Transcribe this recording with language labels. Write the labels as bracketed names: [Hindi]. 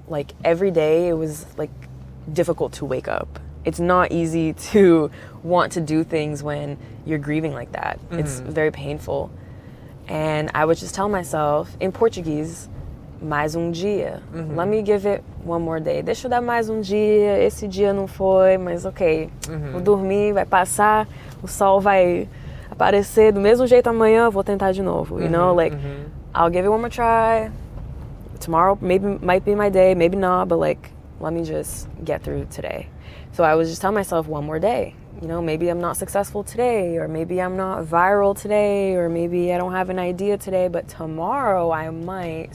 [English] Like every day it was like difficult to wake up. It's not easy to want to do things when you're grieving like that. It's very painful. And I would just tell myself in Portuguese, [Portuguese] mais um dia. [English] Let me give it one more day. [Portuguese] Deixa eu dar mais um dia. Esse dia não foi, mas ok. Vou dormir, vai passar, o sol vai aparecer do mesmo jeito amanhã, vou tentar de novo. [English] You know, like I'll give it one more try. Tomorrow might be my day, maybe not, but like let me just get through today. So I was just telling myself one more day. You know, maybe I'm not successful today, or maybe I'm not viral today, or maybe I don't have an idea today, but tomorrow I might.